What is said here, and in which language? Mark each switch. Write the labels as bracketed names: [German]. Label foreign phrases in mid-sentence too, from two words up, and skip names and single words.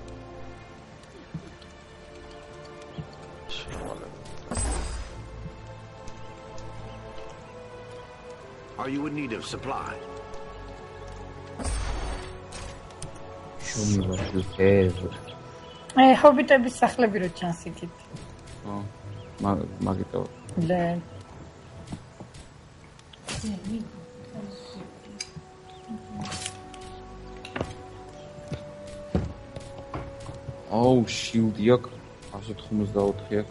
[English] Are you in need of supply? Show me what you have. [Georgian] Hobbitების სახლები რო ჩანს იქით. მაგიტო. და Oh, shield-ი აქვს 194 აქვს.